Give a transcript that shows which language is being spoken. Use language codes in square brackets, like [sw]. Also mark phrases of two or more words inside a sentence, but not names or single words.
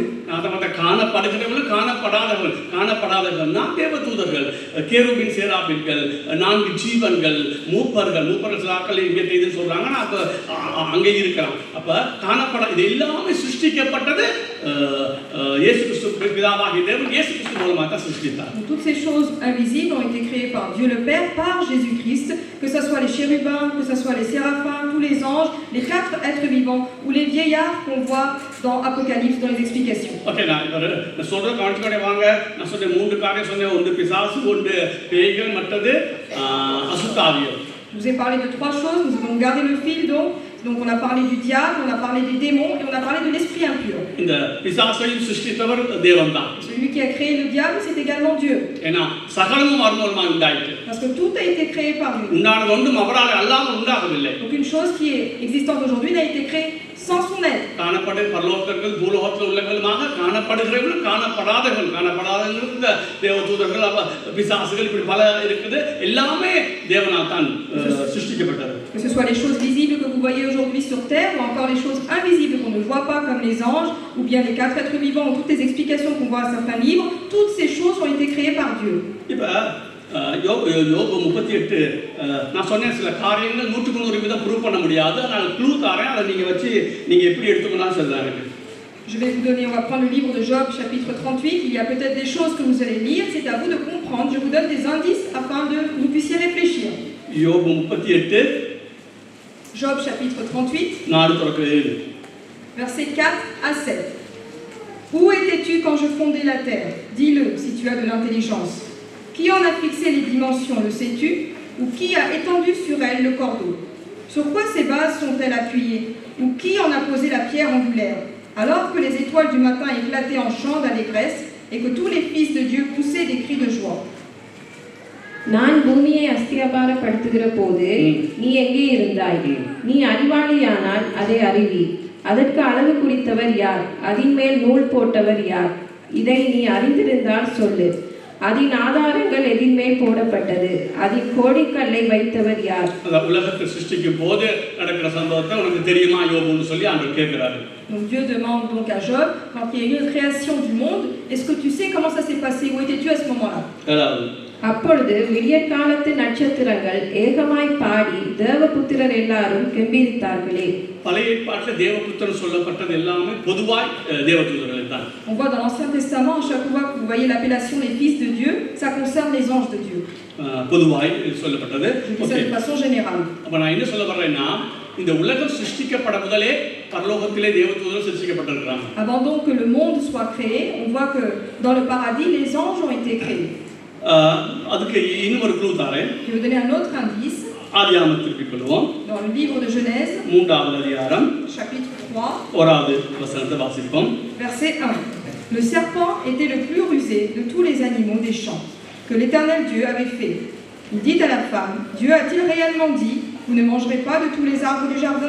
[ta] காணப்படுகிறவர்கள் காணப்படாதவர்கள்னா தேவதூதர்கள், கேருபீன் சேராபீன்கள், 4 ஜீவன்கள், மூப்பர்கள் சிலாக்கள் இங்கே இதுன்னு சொல்றாங்க. அப்ப அங்கே இருக்கிறான். அப்ப இது எல்லாமே சிருஷ்டிக்கப்பட்டது இயேசு கிறிஸ்து பிதாவாகிய தேவன் இயேசு கிறிஸ்து மூலமாக தான் சிருஷ்டித்தார். [fr] Toutes ces choses invisibles ont été créées par Dieu le Père, par Jésus-Christ, que ce soit les chérubins, que ce soit les séraphins, tous les anges, les 4 êtres vivants ou les vieillards qu'on voit dans Apocalypse, dans les explications. [ta] Ok, நான் சொல்ற கவனிச்சுக்கொண்டே வாங்க. நான் சொன்ன 3 காரியம் சொன்னேன். ஒன்று பிசாசு, ஒன்று பேய்கள், மற்றது அசுத்தாவியர். [fr] Je vous ai parlé de 3 choses, nous avons gardé le fil donc on a parlé du diable, on a parlé des démons et on a parlé de l'esprit impur. [ta] இந்த பிசாசையும் சிருஷ்டித்தவர் தேவன்தான். [fr] Celui qui a créé le diable, c'est également Dieu. [ta] ஏனா சகலமும் அவர் மூலமாக உண்டாயிற்று. [fr] Parce que tout a été créé par lui. [ta] உண்டானது ஒன்றும் அவரால் அல்லாமல் உண்டாகவில்லை. [fr] Aucune chose qui est existante aujourd'hui n'a été créée sans son aide. [ta] காணப்படும் பரலோகத்தில் பூலோகத்தில் உள்ளவர்களுமாக காணப்படுகிறவர்கள் காணப்படாதவர்கள் தேவதூதர்கள் பிசாசுகள் இப்படி பல இருக்குது. எல்லாமே தேவனால் தான் சிருஷ்டிக்கப்பட்டது. [fr] Que ce soit les choses visibles que vous voyez aujourd'hui sur terre ou encore les choses invisibles qu'on ne voit pas comme les anges ou bien les 4 êtres vivants ou toutes les explications qu'on voit à certains livres, toutes ces choses ont été créées par Dieu. [ta] யோபு 38 நான் சொன்னேன் சில காரியங்கள் 100% ப்ரூவ் பண்ண முடியாது. நான் க்ளூ தரேன், அதை நீங்க வச்சு நீங்க எப்படி எடுத்துக்கணும்னு சொல்றாங்க. [fr] Je vais vous donner, on va prendre le livre de Job chapitre 38, il y a peut-être des choses que vous allez lire, c'est à vous de comprendre, je vous donne des indices afin que vous puissiez réfléchir. [ta] யோபு 38 [fr] Job chapitre 38 versets 4 à 7. Où étais-tu quand je fondais la terre? Dis-le si tu as de l'intelligence. Qui en a fixé les dimensions, le sais-tu? Ou qui a étendu sur elle le cordeau? Sur quoi ces bases sont-elles appuyées? Ou qui en a posé la pierre angulaire? Alors que les étoiles du matin éclataient en chants d'allégresse et que tous les fils de Dieu poussaient des cris de joie. [ta] நான் பூமியை அஸ்திரபாரப்படுத்துகிற போது நீ எங்கே இருந்தாய்? நீ அறிவாளியானால் அதை அறிவி. அதற்கு அளவு குறித்தவர் யார்? அதன் மேல் நூல் போட்டவர் யார்? இதை நீ அறிந்திருந்தால் சொல்லு. அதன் ஆதாரங்கள் எதின்மேல் போடப்பட்டது? அதன் கோடிக்கல்லை வைத்தவர் யார்? உலகத்தை சிருஷ்டிக்கும் போது நடக்கிற சம்பவத்தை உனக்கு தெரியுமா யோபுன்னு சொல்லி ஆண்டவர் கேட்கிறாரு. [fr] Donc Dieu demande donc à Job, quand il y a eu la création du monde, est-ce que tu sais comment ça s'est passé? Où étais-tu à ce moment-là? [ta] அப்பொழுது விடியற்காலத்து நட்சத்திரங்கள் ஏகமாய் பாடி தேவபுத்திரர் எல்லாரும் கெம்பீரித்தார்களே. பழைய ஏற்பாட்டில் தேவபுத்திரர் சொல்லப்பட்டது எல்லாமே பொதுவாய் தேவதூதர்கள் தான். [fr] On voit dans l'Ancien Testament, à chaque fois que vous voyez l'appellation des fils de Dieu, ça concerne les anges de Dieu. [ta] பொதுவாய் சொல்லப்பட்டது. [fr] C'est de façon générale. [ta] அப்ப நான் என்ன சொல்ல வர்றேன்னா, இந்த உலகம் சிருஷ்டிக்கப்பட முதலே பரலோகத்திலே தேவதூதர்கள் சிருஷ்டிக்கப்பட்டிருக்கிறாங்க. [fr] Avant donc que le monde soit créé, on voit que dans le paradis les anges ont été créés. [ta] அதுக்கு இன்னும் ஒரு க்ளூ தரேன். [fr] Je vais vous donner un autre indice. [ta] ஆதியாகமம் திருப்பிக் கொள்வோம். [fr] Dans le livre de Genèse, [ta] 3வது அதிகாரம் [fr] chapitre 3, [ta] 1வது வசனத்தை வாசிப்போம். [fr] verset 1. Le serpent était le plus rusé de tous les animaux des champs que l'Éternel Dieu avait fait. Il dit à la femme, Dieu a-t-il réellement dit, vous ne mangerez pas de tous les arbres du jardin?